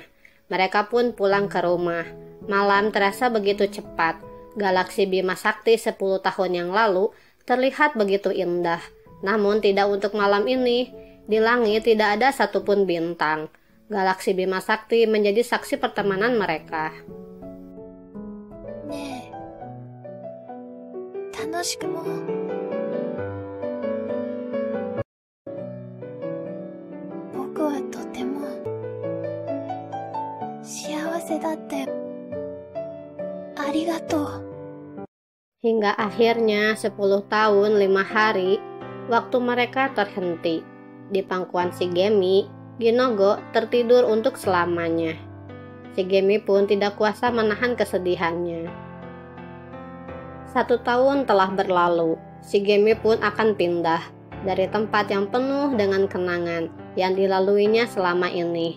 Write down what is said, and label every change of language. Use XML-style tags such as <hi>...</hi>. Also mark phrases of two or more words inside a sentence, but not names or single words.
<id>Mereka pun pulang ke rumah. Malam terasa begitu cepat. Galaksi Bima Sakti 10 tahun yang lalu terlihat begitu indah. Namun tidak untuk malam ini. Di langit tidak ada satupun bintang. Galaksi Bima Sakti menjadi saksi pertemanan mereka.</id> <ja>ねえ、楽しくも。僕はとても幸せだったよ。ありがとう。</ja> <id>Hingga akhirnya 10 tahun 5 hari, waktu mereka terhenti. Di pangkuan Shigemi, Ginogo tertidur untuk selamanya. Shigemi pun tidak kuasa menahan kesedihannya. 1 tahun telah berlalu, Shigemi pun akan pindah dari tempat yang penuh dengan kenangan yang dilaluinya selama ini.</id>